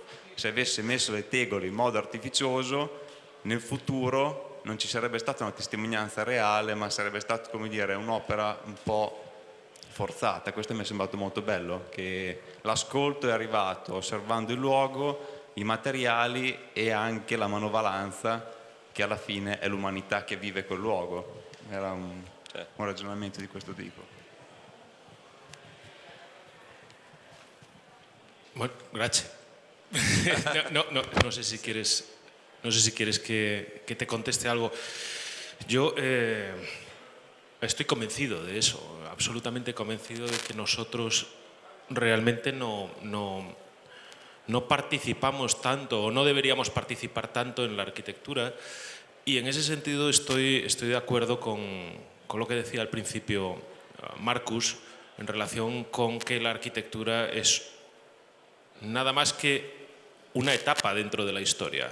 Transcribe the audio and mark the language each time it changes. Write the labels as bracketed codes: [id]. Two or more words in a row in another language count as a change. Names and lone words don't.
[it] Se avesse messo le tegole in modo artificioso, nel futuro non ci sarebbe stata una testimonianza reale, ma sarebbe stata, come dire, un'opera un po' forzata. Questo mi è sembrato molto bello, che l'ascolto è arrivato osservando il luogo, i materiali e anche la manovalanza, che alla fine è l'umanità che vive quel luogo. Era un ragionamento di questo tipo. [es] Bueno, gracias. No sé si quieres, que te conteste algo. Yo estoy convencido de eso, absolutamente convencido de que nosotros realmente no participamos tanto, o no deberíamos participar tanto en la arquitectura, y en ese sentido estoy de acuerdo con lo que decía al principio Marcus en relación con que la arquitectura es nada más que una etapa dentro de la historia.